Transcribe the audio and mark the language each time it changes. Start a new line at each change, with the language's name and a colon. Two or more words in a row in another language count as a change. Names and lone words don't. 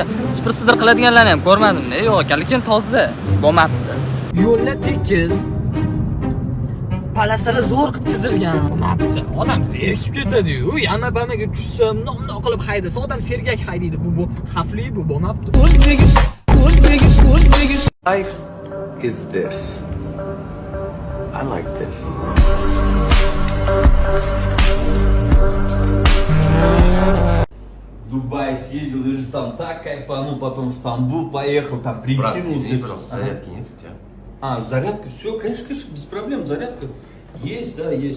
Uzbek: Sipir-sidir qiladiganlarni ham ko'rmadim-da. Yo'q ekan, lekin toza. Bo'lmabdi. Yo'llar tekis. Palasalar zo'r qilib chizilgan. Bo'lmabdi. Odam zerikib ketadi-yu. Yana-bamaga tushsa, bundoq qilib haydasa, odam sergak haydaydi. Bu xavfli, bu bo'lmabdi.
English: Life is this. I like this.
Russian: Дубай съездил и же там так кайфанул, потом в Стамбул поехал, там прикинулся. Зарядки нет у тебя? Зарядка, все, конечно, без проблем, зарядка есть, да, есть.